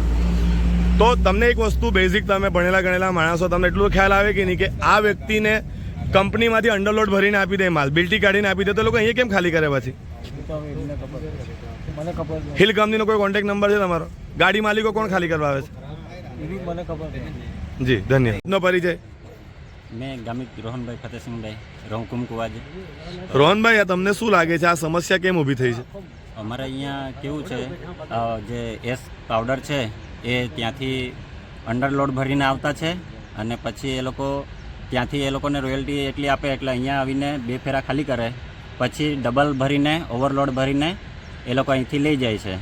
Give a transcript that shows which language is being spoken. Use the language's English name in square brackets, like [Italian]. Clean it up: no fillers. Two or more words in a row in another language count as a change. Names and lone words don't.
[Gujarati] તો તમને એક વસ્તુ બેઝિક, તમે ભણેલા ગણેલા માણસો, તમને એટલું ખ્યાલ આવે કે નહીં કે આ વ્યક્તિને કંપનીમાંથી અંડરલોડ ભરીને આપી દે, માલ બિલ્ટી કાઢીને આપી દે, તો લોકો અહીંયા કેમ ખાલી કરે પછી? એ તો હવે એમને ખબર છે. મને ખબર છે. હિલ કંપનીનો કોઈ કોન્ટેક્ટ નંબર છે તમારો? ગાડી માલિકો કોણ ખાલી કરવા આવે છે? એ બી મને ખબર છે. જી ધન્યવાદ. નો પરિચય? [Hindi] मैं गामित रोहनभाई फतेहसिंहभाई रहूँ कुमकुवाज। [Gujarati] રોહનભાઈ, આ તમને શું લાગે છે આ સમસ્યા કેમ ઊભી થઈ છે? અમારે અહીંયા કેવું છે, જે એસ પાવડર છે એ ત્યાંથી અંડરલોડ ભરીને આવતા છે અને પછી એ લોકો ત્યાંથી એ લોકોને રોયલ્ટી એટલી આપે એટલે અહીંયા આવીને 2 ફેરા ખાલી કરે, પછી ડબલ ભરીને ઓવરલોડ ભરીને એ લોકો અહીંથી લઈ જાય છે.